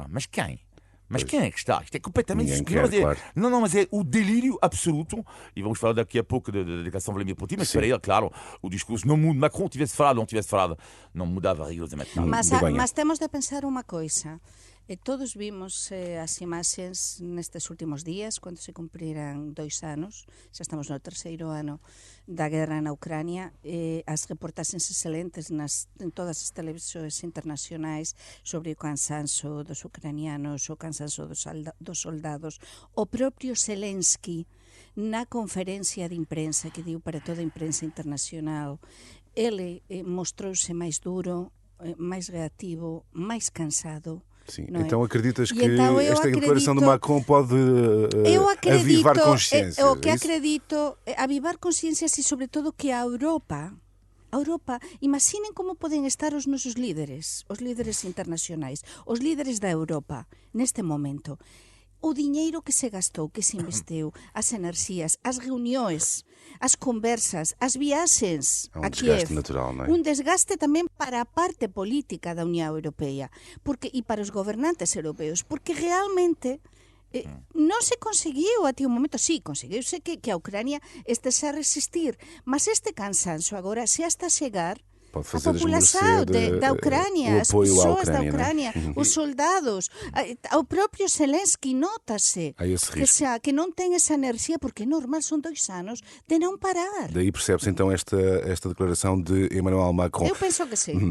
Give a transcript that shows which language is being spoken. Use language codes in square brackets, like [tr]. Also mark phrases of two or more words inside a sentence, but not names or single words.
[pt] Mas quem? Mas quem é que está? Isto é completamente... Claro. Não, mas é o delírio absoluto. E vamos falar daqui a pouco da declaração de Vladimir Putin, mas para ele, claro, o discurso não muda. Macron tivesse falado, não mudava rigorosamente nada. Mas temos de pensar uma coisa. [gl] Todos vimos as imaxes nestes últimos días, cando se cumpriran 2 anos, xa estamos no 3º ano da guerra na Ucrania, as reportaxes excelentes en todas as televisións internacionais sobre o cansanzo dos ucranianos, o cansanzo dos soldados. O propio Zelensky, na conferencia de imprensa que diu para toda a imprensa internacional, ele mostrouse máis duro, máis reativo, máis cansado. [pt] Sim. Não então é? acreditas que então esta declaração de Macron pode avivar consciências? O que acredito, avivar consciências e, sobretudo, que a Europa, [gl] imaginen como poden estar os nosos líderes, os líderes internacionais, os líderes da Europa, neste momento. O diñeiro que se gastou, que se investiu, as enerxías, as reunións, as conversas, as viaxes a Kiev. Desgaste natural, non é? Un desgaste tamén para a parte política da Unión Europea e para os gobernantes europeos, porque realmente non se conseguiu até o momento, sí, conseguiuse que a Ucrania estese a resistir, mas este cansanzo agora se hasta chegar [pt] Pode a fazer população da Ucrânia, as pessoas da Ucrânia, os soldados, o próprio Zelensky, nota-se que não tem essa energia, porque é normal, são 2 anos de não parar. Daí percebe-se então esta declaração de Emmanuel Macron. Eu penso que sim.